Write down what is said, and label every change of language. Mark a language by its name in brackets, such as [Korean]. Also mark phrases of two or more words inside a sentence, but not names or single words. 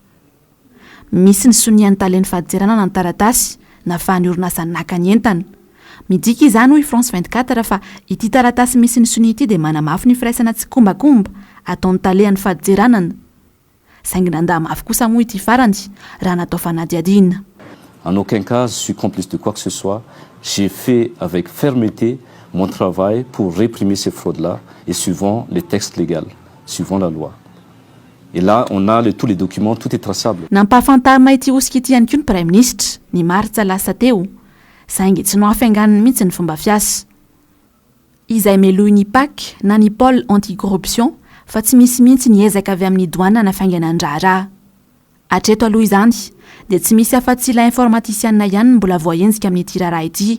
[Malagasy] Misy ny sonian'ny taleny fadijerana na ny taratasy nafahan'ny orinasa naka ny entana. Midika izany hoy France 24 fa ity taratasy misy ny soni ity dia manamafy ny firaisana tsy kombakomba ataon'ny talehan'ny fadijeranana. Saingy nandà mafy kosa moa ity farany raha natao fanadiadiana. [French] En aucun cas je suis complice de quoi que ce soit. J'ai fait avec fermeté mon travail pour réprimer ces fraudes-là et suivant les textes légaux, suivant la loi. Et là, on a tous les documents, tout est traçable. [Malagasy] Nampahafantarina ity osika ity ihany koa ny [French] Prime Ministre [Malagasy] ny martsa lasa teo, saingy tsy nohafainganiny mihitsy ny fomba fiasa. Izay melohy ny PAC na ny [French] pôle anti-corruption [Malagasy] fa tsy misy mihitsy ny ezaka avy amin'ny douane nafaingana andrara. Hatreto aloha izany dia tsy misy afa-tsy ilay informatisiana ihany mbola voahenjika amin'ny ity raharaha ity.